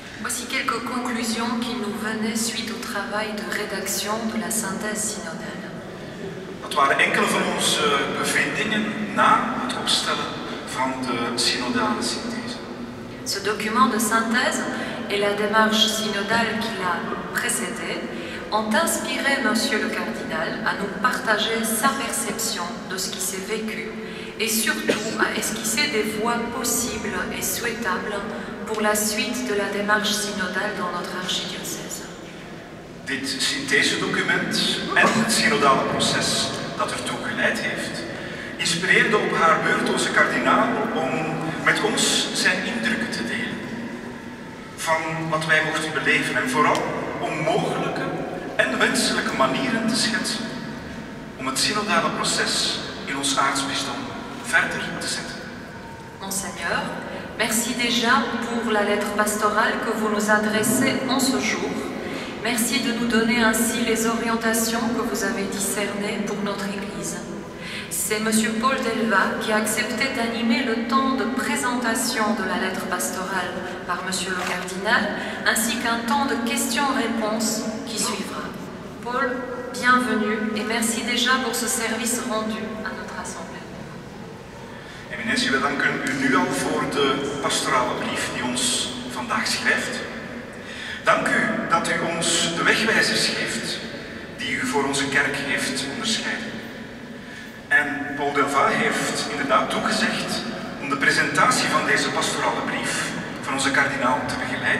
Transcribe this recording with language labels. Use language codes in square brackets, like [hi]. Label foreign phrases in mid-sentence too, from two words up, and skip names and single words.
[fr] Voici quelques conclusions qui nous venaient suite au travail de rédaction de la synthèse synodale. [nl] Dat waren enkele van onze bevindingen na het opstellen van de synodale synthese. [fr] Ce document de synthèse et la démarche synodale qui l'a précédé ont inspiré Monsieur le Cardinal à nous partager sa perception de ce qui s'est vécu et surtout à esquisser des voies possibles et souhaitables pour la suite de la démarche synodale dans notre archidiocèse. [nl] Dit synthesedocument en het synodale proces dat ertoe geleid heeft, inspireerde op haar beurt onze kardinaal om met ons zijn indrukken te delen. Van wat wij mochten beleven en vooral om mogelijke en wenselijke manieren te schetsen om het synodale proces in ons aartsbisdom verder te zetten. [fr] Monseigneur, merci déjà pour la lettre pastorale que vous nous adressez en ce jour. Merci de nous donner ainsi les orientations que vous avez discernées pour notre Église. C'est M. Paul Delva qui a accepté d'animer le temps de présentation de la lettre pastorale par M. le Cardinal, ainsi qu'un temps de questions-réponses qui suivra. Paul, bienvenue et merci déjà pour ce service rendu à notre Assemblée. [nl] Eminentie, we danken u nu al voor de pastorale brief die ons vandaag schrijft. Dank u dat u ons de wegwijzers geeft die u voor onze kerk heeft onderscheiden. En Paul Delva heeft inderdaad toegezegd om de presentatie van deze pastorale brief van onze kardinaal te begeleiden.